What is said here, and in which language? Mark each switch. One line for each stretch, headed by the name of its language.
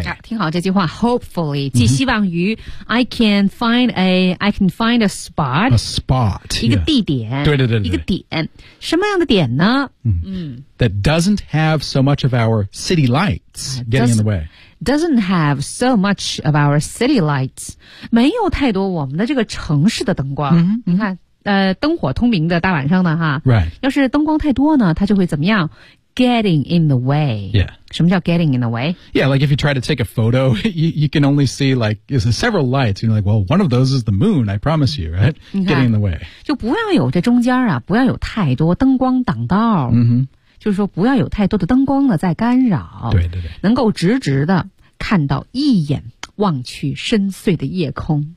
Chinese: 啊、听好这句话 hopefully, 即希望于、mm-hmm.
English: I can find a spot. A spot.
Chinese: 一个地点。 Yeah. 对。一个点。什么样的点呢、 mm-hmm.
English: That doesn't have so much of our city lights getting in the way. Doesn't have so much of our city lights.
Chinese: 没有太多我们的这个城市的灯光。 Mm-hmm. 你看灯火通明的大晚上的哈。
English: Right.
Chinese: 要是灯光太多呢它就会怎么样 ?
English: getting in the way. Yeah.
Chinese: 什么叫
English: getting in the way? Yeah, like if you try to take a photo, you can only see like, it's several lights. You're like, well, one of those is the moon, I promise you, right? Getting in the way.
Chinese: 就不要有这中间啊不要有太多灯光挡道。 Mm-hmm. 就是说不要有太多的灯光呢在干扰对对对能够直直的看到一眼望去深邃的夜空